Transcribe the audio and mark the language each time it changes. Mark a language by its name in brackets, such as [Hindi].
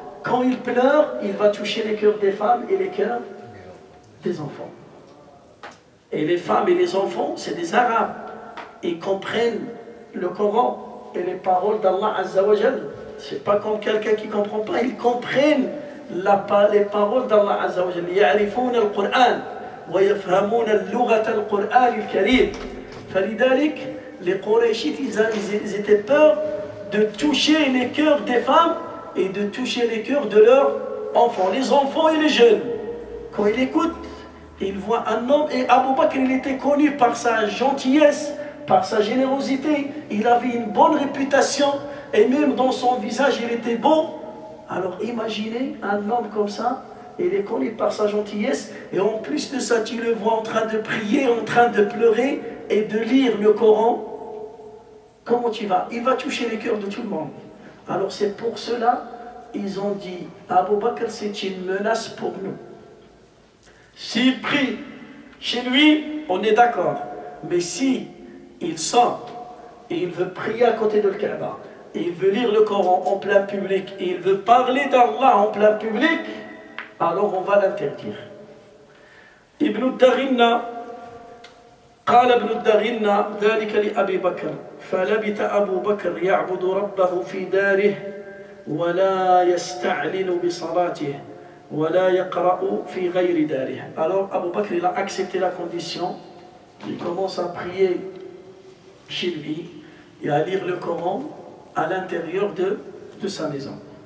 [French] Quand il pleure, il va toucher les cœurs des femmes et les cœurs des enfants. Et les femmes et les enfants, c'est des Arabes. Ils comprennent le Coran et les paroles d'Allah Azza wa Jal. C'est pas comme quelqu'un qui ne comprend pas. Ils comprennent les paroles d'Allah Azza wa Jal. [Arabic] يعرفون القرآن ويفهمون اللغة القرآن الكريم. [French] فلذلك les Qurayshites, ils étaient peur de toucher les cœurs des femmes et de toucher les cœurs de leurs enfants, les enfants et les jeunes. Quand ils écoutent, ils voient un homme, et Abu Bakr, il était connu par sa gentillesse, par sa générosité, il avait une bonne réputation, et même dans son visage, il était beau. Alors imaginez un homme comme ça, il est connu par sa gentillesse, et en plus de ça, tu le vois en train de prier, en train de pleurer, et de lire le Coran. Comment tu vas? Il va toucher les cœurs de tout le monde. Alors c'est pour cela, ils ont dit, Abu Bakr, c'est une menace pour nous. S'il prie chez lui, on est d'accord. Mais si il sort et il veut prier à côté de Kaaba, et il veut lire le Coran en plein public, et il veut parler d'Allah en plein public, alors on va l'interdire. [Arabic] Ibn al-Daghina, قال ابن الدغنة ذلك لأبي بكر فلبث أبو بكر يعبد ربه في داره ولا يستعلن بصلاته ولا يقرأ في غير داره. [French] Alors Abu Bakr il a accepté la condition, il commence à prier chez lui et à lire le Coran à l'intérieur de sa maison.